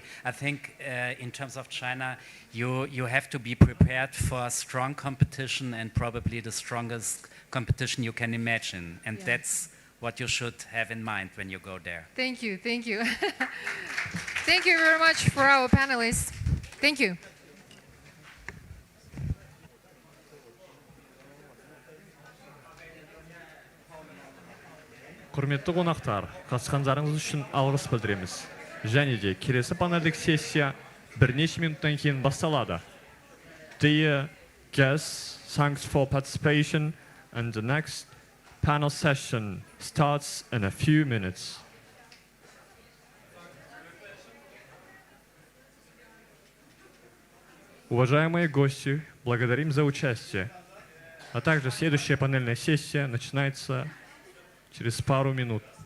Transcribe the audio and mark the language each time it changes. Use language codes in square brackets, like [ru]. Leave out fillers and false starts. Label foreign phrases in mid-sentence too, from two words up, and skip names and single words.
[en] I think in terms of China, you have to be prepared for strong competition, and probably the strongest competition you can imagine. And that's what you should have in mind when you go there. Thank you, thank you. Thank you very much for our panelists. Thank you. [kk] Құрметті қонақтар, қатысқандарыңыз үшін алғыс білдіреміз. Және де келесі панельдік сессия бірнеше минуттан кейін басталады. [en] Dear guests, thanks for participation, and the next panel session starts in a few minutes. [ru] Уважаемые гости, благодарим за участие. А также следующая панельная сессия начинается через пару минут.